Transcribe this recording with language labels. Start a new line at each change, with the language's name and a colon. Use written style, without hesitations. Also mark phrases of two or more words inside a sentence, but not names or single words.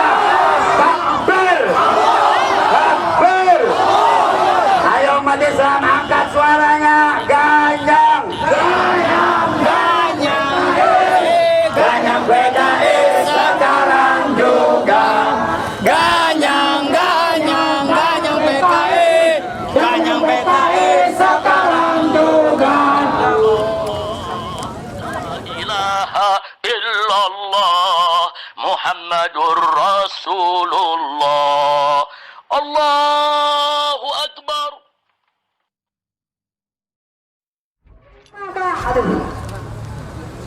Indonesian: Baper! Baper! Ayo umat Islam angkat suaranya, ganyang! Ganyang! Ganyang! Ganyang PKI sekarang juga. Ganyang! Ganyang! Ganyang PKI! Ganyang PKI sekarang juga.
Arabic: إله إلا الله محمد رسول الله. الله أكبر.